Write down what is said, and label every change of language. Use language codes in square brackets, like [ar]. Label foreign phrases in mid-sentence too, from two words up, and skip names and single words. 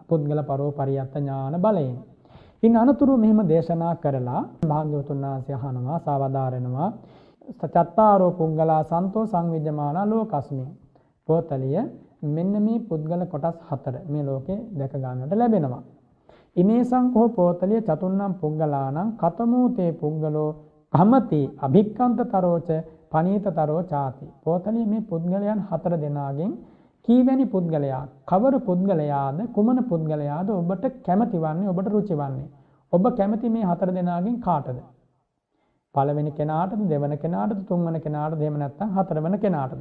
[si] පුද්ගල පරෝපරියත්ත ඥාන බලයෙන්. ඉන් අනතුරු මෙහිම දේශනා කරලා භාග්‍යවතුන් වහන්සේ අහනවා සාවදාරනවා [pi] චත්තාරෝ පුද්ගලා සන්තෝ සංවිජ්ජමානා ලෝකස්මින්. [si] පොතලිය මෙන්න මේ පුද්ගල කොටස් හතර මේ ලෝකේ දැක ගන්නට ලැබෙනවා. [pi] ඉමේසං කෝ පොතලිය චතුන්නම් පුද්ගලානම් කතමෝතේ පුද්ගලෝ කමති අභික්ඛන්තතරෝච පනීතතරෝ ചാති. [si] පොතලිය මේ පුද්ගලයන් හතර දෙනාගෙන් කීවැනි පුද්ගලයා කවර පුද්ගලයාද කුමන පුද්ගලයාද ඔබට කැමති වන්නේ ඔබට රුචි වන්නේ? ඔබ කැමති මේ හතර දෙනාගෙන් කාටද? පළවෙනි කෙනාටද දෙවන කෙනාටද තුන්වන කෙනාටද එහෙම නැත්නම් හතරවන කෙනාටද?